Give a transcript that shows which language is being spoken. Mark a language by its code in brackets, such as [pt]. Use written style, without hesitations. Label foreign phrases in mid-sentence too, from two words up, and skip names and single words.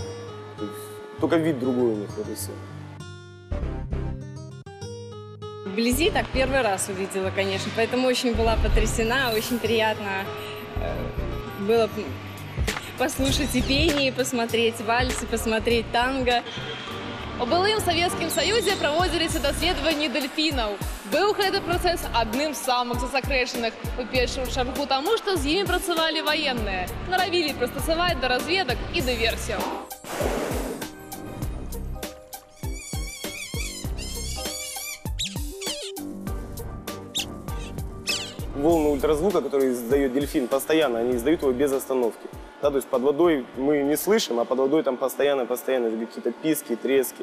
[ru] Только вид другой у них, вот и все. Вблизи так первый раз увидела, конечно, поэтому очень была потрясена, очень приятно было послушать и пение, посмотреть вальсы, посмотреть танго. [be] У былым Советскім Союзе праводзіліся даследаванні дельфінаў. Быў гэты працэс адным з самых засакрэчаных, у першую чаргу таму, што з імі працавалі ваенныя, наравілі прыстасаваць да разведак і дыверсіяў. [ru] Волны ультразвука, которые издает дельфин, постоянно, они издают его без остановки. Да, то есть под водой мы не слышим, а под водой там постоянно какие-то писки, трески.